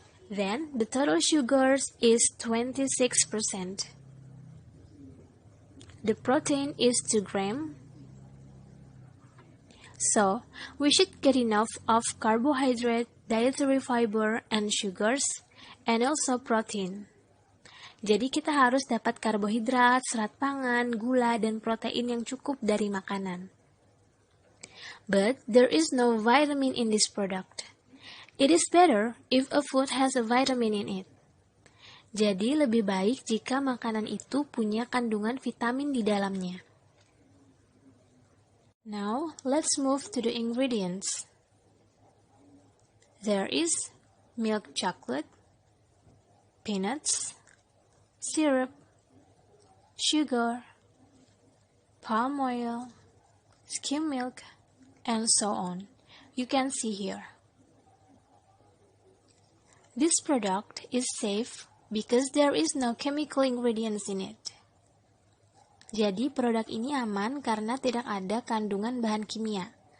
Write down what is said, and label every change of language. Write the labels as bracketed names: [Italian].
[English] Then the total sugars is 26%. The protein is 2 grams. So, we should get enough of carbohydrate, dietary fiber, and sugars, and also protein. [Indonesian] Jadi kita harus dapat karbohidrat, serat pangan, gula, dan protein yang cukup dari makanan. [English] But there is no vitamin in this product. It is better if a food has a vitamin in it. [Indonesian] Jadi lebih baik jika makanan itu punya kandungan vitamin di dalamnya. [English] Now, let's move to the ingredients. There is milk chocolate, peanuts, syrup, sugar, palm oil, skim milk, and so on. You can see here. This product is safe because there is no chemical ingredients in it. [Indonesian] Jadi produk ini aman karena tidak ada kandungan bahan kimia.